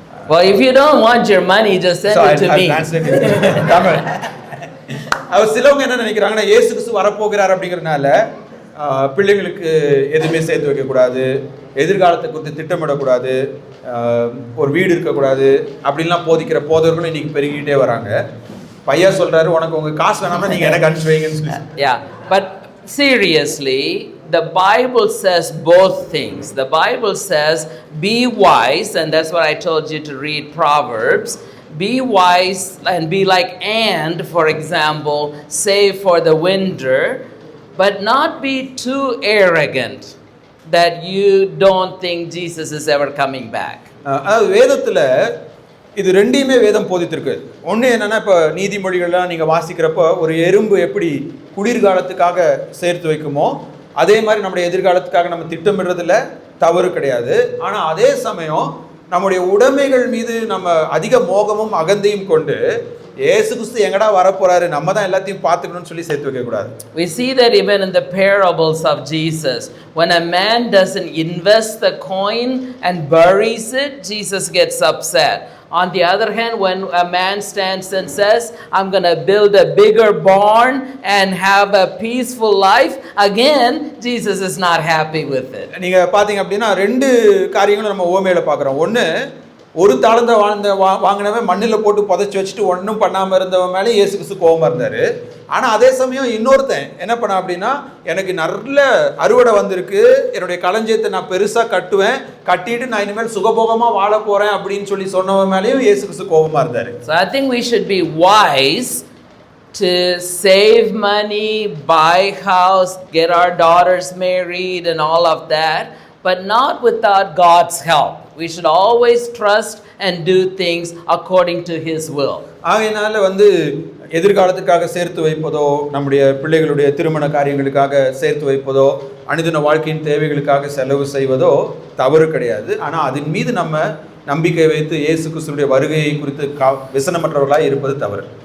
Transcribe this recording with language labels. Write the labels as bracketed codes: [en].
[en] Well, if you don't want your money, just send So it to I'll me. translate it in Tamil. [ta] அவர் சிலவங்க என்ன நினைக்கிறாங்கன்னா இயேசு கிறிஸ்து வரப்போகிறார் அப்படிங்கிறதுனால பிள்ளைங்களுக்கு எதுவுமே சேர்த்து வைக்கக்கூடாது, எதிர்காலத்தை குறித்து திட்டமிடக்கூடாது, ஒரு வீடு இருக்கக்கூடாது அப்படின்லாம் போதிக்கிற போதவர்களும் இன்னைக்கு பெருகிட்டே வராங்க. பையா சொல்றாரு, உனக்கு உங்க காசு வேணாம்னா நீங்க எனக்கு அனுப்பிச்சு வைங்கன்னு சொல்லி. [en] Yeah, but seriously, the Bible says both things. The Bible says, be wise, and that's what I told you to read Proverbs. Be wise and be like ant, for example, save for the winter, but not be too arrogant that you don't think Jesus is ever coming back. [ta] அதாவது வேதத்துல இது ரெண்டையுமே வேதம் போதித்திருக்கு. ஒன்று என்னன்னா, இப்போ நீதிமொழிகள்லாம் நீங்கள் வாசிக்கிறப்போ ஒரு எறும்பு எப்படி குளிர்காலத்துக்காக சேர்த்து வைக்குமோ அதே மாதிரி நம்முடைய எதிர்காலத்துக்காக நம்ம திட்டமிடுறதுல தவறு கிடையாது. ஆனால் அதே சமயம் நம்முடைய உடைமைகள் மீது நம்ம அதிக மோகமும் அகந்தையும் கொண்டு இயேசு கிறிஸ்து எங்கடா வரப்போறாரு, நம்ம தான் எல்லாத்தையும் பார்த்துக்கணும்னு சொல்லி சேர்த்து வைக்க கூடாது. [en] We see that even in the parables of Jesus. When a man doesn't invest the coin and buries it, Jesus gets upset. On the other hand, when a man stands and says, I'm going to build a bigger barn and have a peaceful life, again, Jesus is not happy with it. [ta] நீங்க பாத்தீங்க அப்படின்னா ரெண்டு காரியங்களும் நம்ம ஓமையில பார்க்குறோம். ஒன்று, ஒரு தாளந்த வாங்கினவன் மண்ணில் போட்டு புதைச்சி வச்சுட்டு ஒன்றும் பண்ணாமல் இருந்தவன் மேலே இயேசு கிறிஸ்து கோபமாக இருந்தார். ஆனால் அதே சமயம் இன்னொருத்தன் என்ன பண்ண அப்படின்னா, எனக்கு நல்ல அறுவடை வந்திருக்கு, என்னுடைய களஞ்சியத்தை நான் பெருசாக கட்டுவேன், கட்டிட்டு நான் இனிமேல் சுகபோகமாக வாழ போகிறேன் அப்படின்னு சொல்லி சொன்னவன் மேலேயும் இயேசு கிறிஸ்து கோபமாக இருந்தார். [en] So I think we should be wise to save money, buy house, get our daughters married and all of that, but not without God's help. We should always trust and do things according to His will. [ta] ஆகையினால எதிர்காலத்துக்காக சேர்த்து வைப்பதோ, நம்முடைய பிள்ளைகளுடைய திருமண காரியங்களுக்காக சேர்த்து வைப்பதோ, அனுதின வாழ்க்கையின் தேவைகளுக்காக செலவு செய்வதோ தவறு கிடையாது. ஆனால் அதன் மீது நம்ம நம்பிக்கை வைத்து இயேசு கிறிஸ்துவினுடைய வருகையை குறித்து விசனமற்றவர்களாக இருப்பது தவறு.